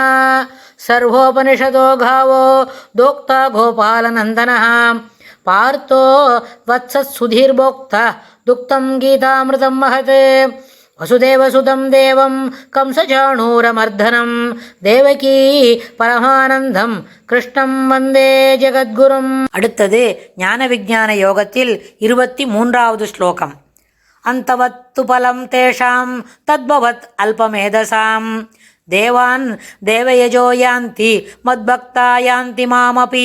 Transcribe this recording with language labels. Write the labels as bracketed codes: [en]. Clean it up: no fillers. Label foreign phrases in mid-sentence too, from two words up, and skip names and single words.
[sa] सर्वोपनिषदो गावो दोक्ता गोपालनन्दनः पार्थो वत्सत्सुधीर्भोक्ता दुक्तं गीतामृतं महत्। वसुदेवसुतं देवं कंसचाणूरमर्दनं देवकी परमानन्दं कृष्णं वन्दे जगद्गुरुम्. [ta] அடுத்தது ஞான விஞ்ஞான யோகத்தில் 23வது ஸ்லோகம். [sa] अन्तवत्तु फलं तेषां तद्भवत् अल्पमेधसाम् देवान् देवयजो यान्ति मद्भक्ता यान्ति मामपि.